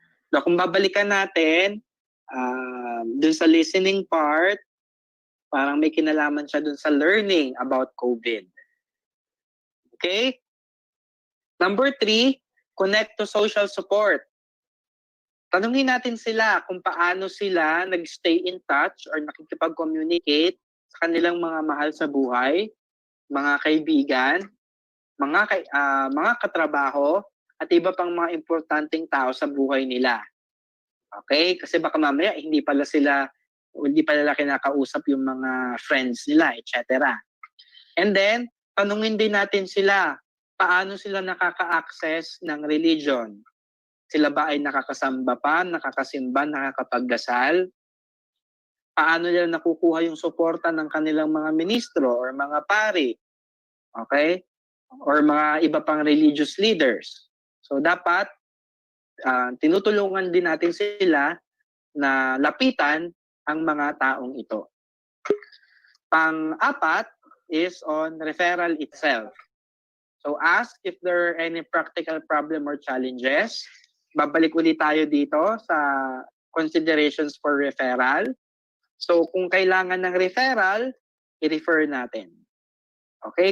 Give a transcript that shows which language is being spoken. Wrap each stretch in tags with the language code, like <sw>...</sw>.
<tl>So kung babalikan natin dun sa listening part, parang may kinalaman siya dun sa learning about COVID. Okay?</tl> <en>Number 3, connect to social support.</en> <tl>Tanungin natin sila kung paano sila nag-</tl> <en>stay in touch</en> <tl>or nakikipag-communicate sa kanilang mga mahal sa buhay, mga kaibigan, mga katrabaho, at iba pang mga importanteng tao sa buhay nila. Okay? Kasi baka mamaya hindi pala nila kinakausap yung mga friends nila, etc. And then, tanungin din natin sila, paano sila nakaka-access ng religion? Sila ba ay nakakasamba pa, nakakasimba, nakakapagdasal? Paano nila nakukuha yung suporta ng kanilang mga ministro or mga pari? Okay? Or mga iba pang religious leaders. So dapat, tinutulungan din natin sila na lapitan ang mga taong ito.</tl> <en>Pang-apat is on referral itself. So ask if there are any practical problem or challenges.</en> <tl>Babalik ulit tayo dito sa considerations for referral. So kung kailangan ng referral, i-refer natin. Okay?</tl>